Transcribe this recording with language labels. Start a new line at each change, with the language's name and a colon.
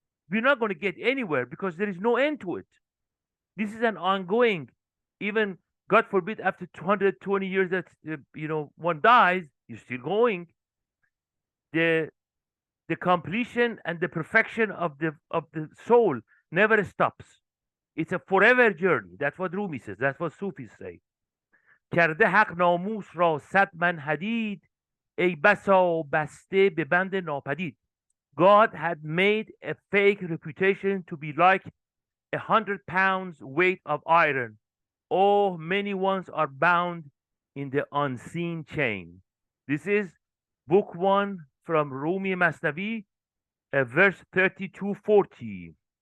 English: We're not going to get anywhere because there is no end to it. This is an ongoing, even God forbid, after 220 years that one dies, you're still going. The the completion and the perfection of the soul never stops. It's a forever journey. That's what Rumi says. That's what Sufis say.
Persian: کرده حق ناموس را صد من حدید ای بسا بسته به بند ناپدید.
English: God had made a fake reputation to be like 100 pounds weight of iron. Oh, many ones are bound in the unseen chain. This is book 1 from Rumi Masnavi, verse 32-40.